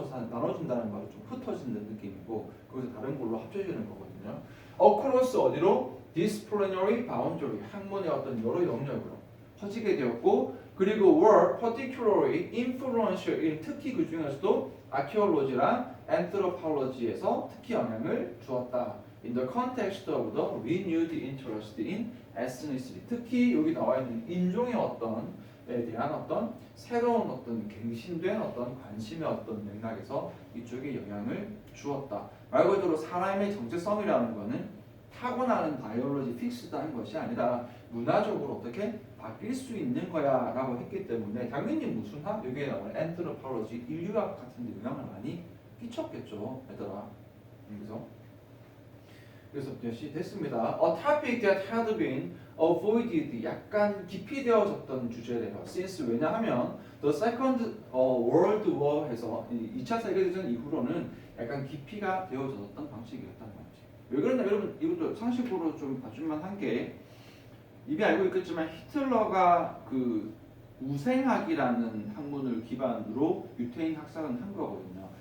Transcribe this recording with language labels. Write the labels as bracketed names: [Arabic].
[Korean] 나눠진다는 말은 좀 흩어지는 느낌이고 거기서 다른 걸로 합쳐지는 거거든요. Across 어디로? Disciplinary boundary 학문의 어떤 여러 영역으로 퍼지게 되었고 그리고 were particularly influential in 특히 그 중에서도 archaeology랑 anthropology에서 특히 영향을 주었다. [English] In the context of the renewed interest in ethnicity. [Korean] 특히 여기 나와 있는 인종의 어떤에 대한 어떤 새로운 어떤 갱신된 어떤 관심의 어떤 맥락에서 이쪽에 영향을 주었다. 말 그대로 사람의 정체성이라는 것은 타고나는 바이올로지 픽스드한 것이 아니라 문화적으로 어떻게 바뀔 수 있는 거야 라고 했기 때문에 당연히 무슨 학? 여기에 나오는 anthropology, 인류학 같은 데 영향을 많이 끼쳤겠죠 얘들아. 그래서 역시 됐습니다. [English] A topic that had been avoided 약간 깊이 되어졌던 주제래요. [Korean] Since 왜냐하면 the Second World War 해서 2차 세계대전 이후로는 약간 깊이가 되어졌던 방식이었단 말이지. 왜 그러냐 여러분 이것도 상식으로 좀 봐줄만 한 게 이미 알고 있겠지만 히틀러가 그 우생학이라는 학문을 기반으로 유태인 학살은 한 거거든요.